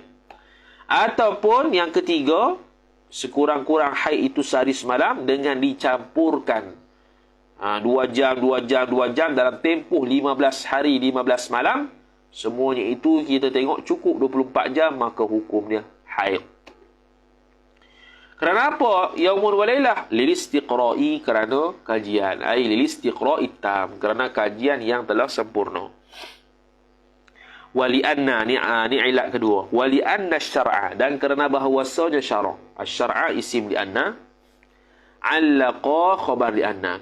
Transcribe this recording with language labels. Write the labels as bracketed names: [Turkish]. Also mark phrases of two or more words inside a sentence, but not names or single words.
[Malay] Ataupun yang ketiga, sekurang-kurang haid itu sehari semalam dengan dicampurkan 2 jam dalam tempoh 15 hari 15 malam. Semuanya itu kita tengok cukup 24 jam, maka hukumnya haid. Kerana apa? [Arabic] يوم وليلة للاستقراء, [Malay] kerana kajian. [Arabic] للاستقراء التام, [Malay] kerana kajian yang telah sempurna. Walianna, ni ilat kedua. [Arabic] ولأن الشرع, [Malay] dan kerana bahawasanya syara'. [Arabic] الشرع اسم لأن، علق خبر لأن.